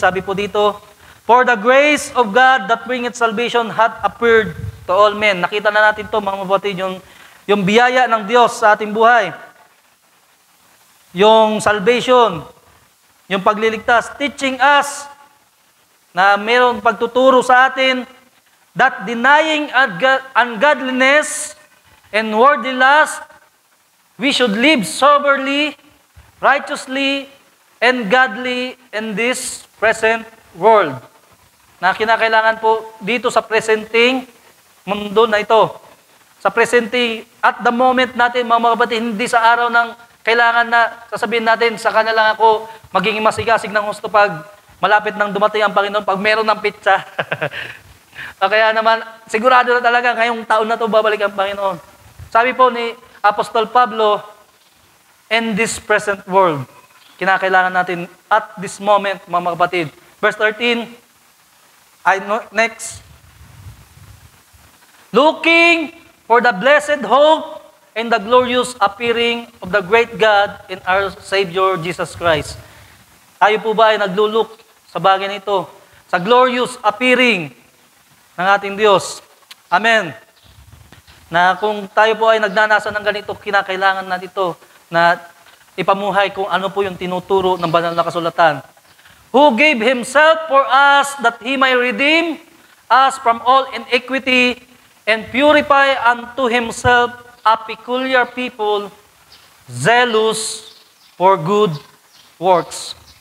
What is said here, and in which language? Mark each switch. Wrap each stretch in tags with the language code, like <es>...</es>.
<tl>Sabi po dito,</tl> <en>for the grace of God that bringeth salvation hath appeared to all men.</en> <tl>Nakita na natin to, mga kapatid, yung biyaya ng Diyos sa ating buhay. Yung salvation, yung pagliligtas,</tl> <en>teaching us</en> <tl>na mayroong pagtuturo sa atin</tl> <en>that denying ungodliness and worldly lust, we should live soberly righteously and godly in this present world.</en> <tl>Na kinakailangan po dito sa presenting mundo na ito. Sa presenting,</tl> <en>at the moment</en> <tl>natin, mga kapatid, hindi sa araw ng kailangan na sasabihin natin, saka na lang ako magiging masigasig ng gusto pag malapit nang dumating ang Panginoon, pag meron ng pizza. Kaya naman, sigurado na talaga, ngayong taon na to babalik ang Panginoon. Sabi po ni Apostol Pablo,</tl> <en>in this present world,</en> <tl>kinakailangan natin</tl> <en>at this moment,</en> <tl>mga kapatid.</tl> <en>Verse 13, next. Looking for the blessed hope and the glorious appearing of the great God and our Savior Jesus Christ.</en> <tl>Tayo po ba ay nagluluk sa bagay nito? Sa</tl> <en>glorious appearing</en> <tl>ng ating Diyos. Amen. Na kung tayo po ay nagnanasa ng ganito, kinakailangan natin ito na ipamuhay kung ano po yung tinuturo ng banal na kasulatan.</tl> <en>Who gave Himself for us that He may redeem us from all iniquity and purify unto Himself a peculiar people, zealous for good works.</en>